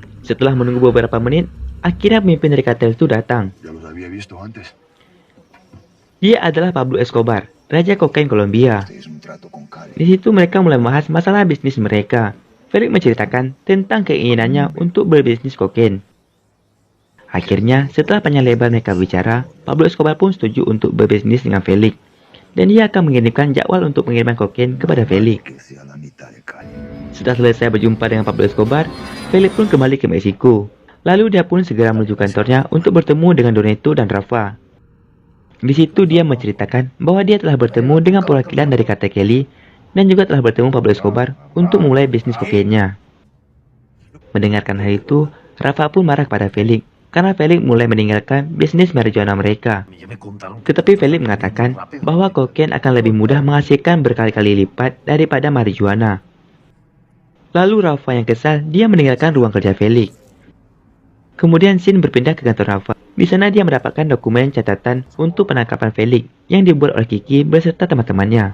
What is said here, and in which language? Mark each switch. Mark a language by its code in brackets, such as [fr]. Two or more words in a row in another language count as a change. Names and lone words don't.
[id] Setelah menunggu beberapa menit, akhirnya pemimpin dari kartel itu datang. [es] Ya los había visto antes. [id] Dia adalah Pablo Escobar, raja kokain Kolombia. [es] Es un trato con Cali. [id] Di situ mereka mulai membahas masalah bisnis mereka. Felix menceritakan tentang keinginannya untuk berbisnis kokain. Akhirnya, setelah panjang lebar mereka bicara, Pablo Escobar pun setuju untuk berbisnis dengan Felix. Dan dia akan mengirimkan jadwal untuk pengiriman kokain kepada Felix. [es] Que sea la mitad de Cali. [id] Setelah selesai berjumpa dengan Pablo Escobar, Felix pun kembali ke Meksiko. Lalu dia pun segera menuju kantornya untuk bertemu dengan Doneto dan Rafa. Di situ dia menceritakan bahwa dia telah bertemu dengan perwakilan dari kartel Cali dan juga telah bertemu Pablo Escobar untuk mulai bisnis kokainnya. Mendengarkan hal itu, Rafa pun marah pada Felix karena Felix mulai meninggalkan bisnis marijuana mereka. [es] Ya me contaron. [id] Tetapi Felix mengatakan bahwa kokain akan lebih mudah menghasilkan berkali-kali lipat daripada marijuana. Lalu Rafa yang kesal, dia meninggalkan ruang kerja Felix. Kemudian Sin berpindah ke kantor Rafa. Di sana dia mendapatkan dokumen catatan untuk penangkapan Felix yang dibuat oleh Kiki beserta teman-temannya.